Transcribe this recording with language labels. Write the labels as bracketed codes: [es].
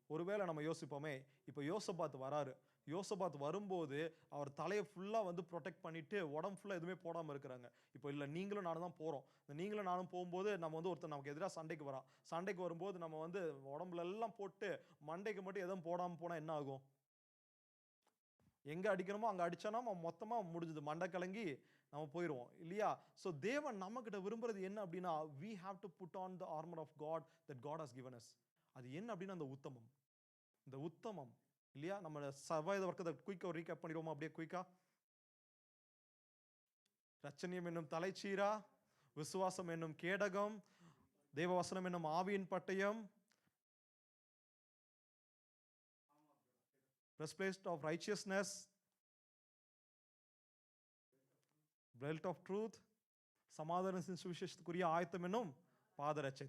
[ta] ஒருவேளை நம்ம யோசிப்போமே, இப்போ யோசபாத் வராரு. யோசபாத் வரும்போது அவர் தலையை ஃபுல்லா வந்து ப்ரொடெக்ட் பண்ணிட்டு உடம்பு ஃபுல்லா எதுவுமே போடாம இருக்கிறாங்க. இப்போ இல்ல நீங்களும் நானும் தான் போறோம். இந்த நீங்களும் நானும் போகும்போது நம்ம வந்து ஒருத்தர் நமக்கு எதிராக சண்டைக்கு வரான். சண்டைக்கு வரும்போது நம்ம வந்து உடம்புல எல்லாம் போட்டு மண்டைக்கு மட்டும் எதுவும் போடாம போனா என்ன ஆகும்? எங்க அடிக்கணுமோ அங்க அடிச்சானா மொத்தமா முடிஞ்சது. மண்டை கலங்கி நம்ம போயிடுவோம் இல்லையா? ஸோ தேவன் நம்மகிட்ட விரும்புறது என்ன அப்படின்னா, [en] we have to put on the armor of God that God has given us. [ta] அது என்ன அப்படின்னா அந்த உத்தமம். இந்த உத்தமம் இல்லையா? நம்ம சர்வாயுத வர்க்கத்தை குயிக்கா ரீகேப் பண்ணிடுவோமா அப்படியே குயிக்கா? ரட்சணியம் என்னும் தலைச்சீரா, விசுவாசம் என்னும் கேடகம், தேவவசனம் என்னும் ஆவியின் பட்டயம், [en] breastplate of righteousness, belt of truth, [ta] சமாதானத்தின் சுவிசேஷத்துக்குரிய ஆயத்தம் என்னும் பாதரட்சை.